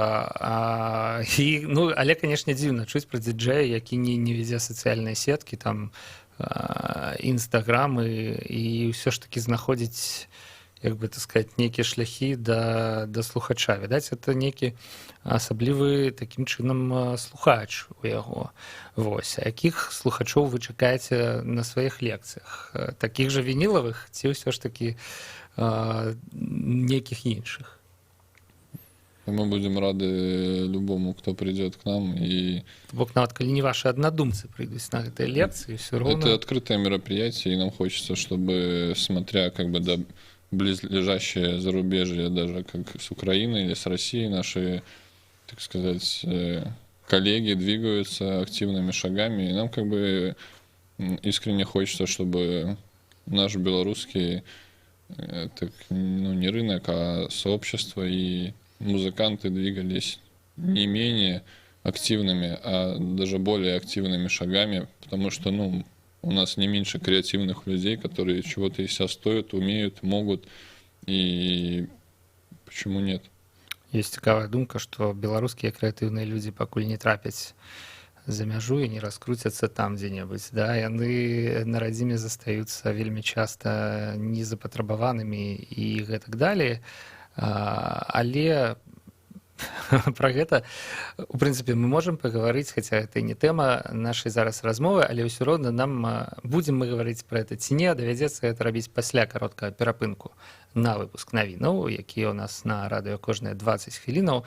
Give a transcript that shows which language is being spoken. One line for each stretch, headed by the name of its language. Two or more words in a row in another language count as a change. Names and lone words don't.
Belarusian: Ну, але, канешне, дзіўна чуць пра диджея, які не вядзе сацыяльныя сеткі, там інстаграмы, і ўсё ж такі знаходзіць, як бы так сказать, нейкія шляхі да слухача. Відаць, это нейкі асаблівы такім чынам слухач у яго. Вось. А якіх слухачоў вы чакаеце на сваіх лекцыях? Такіх жа вінілавых ці ўсё ж такі нейкіх іншых?
Russian: Мы будем рады любому, кто придет к нам. И...
Belarusian: Бок нават калі не ваши аднадумцы прыйдуць на гэтыя лекцыі,
Russian: все равно... Это открытое мероприятие, и нам хочется, чтобы, смотря как бы до близлежащее зарубежье, даже как с Украины или с Россией, наши, так сказать, коллеги двигаются активными шагами, и нам как бы искренне хочется, чтобы наш белорусский, так, ну, не рынок, а сообщество и музыканты двигались не менее активными, а даже более активными шагами, потому что, ну, у нас не меньше креативных людей, которые чего-то из себя стоят, умеют, могут, и почему нет?
Belarusian: Есть цікавая думка, што беларускія крэатыўныя людзі пакуль не трапяць за мяжу і не раскруцяцца там дзе-небудзь. Да? Яны на радзіме застаюцца вельмі часта незапатрабаванымі і гэтак далей. Але пра гэта, у прынцыпе, мы можам пагаварыць, хаця гэта і не тэма нашай зараз размовы, але ўсё роўна нам будзем мы гаварыць пра гэта ці не, давядзецца гэта рабіць пасля кароткага перапынку на выпуск навінаў, якія ў нас на радыё кожныя 20 хвілінаў.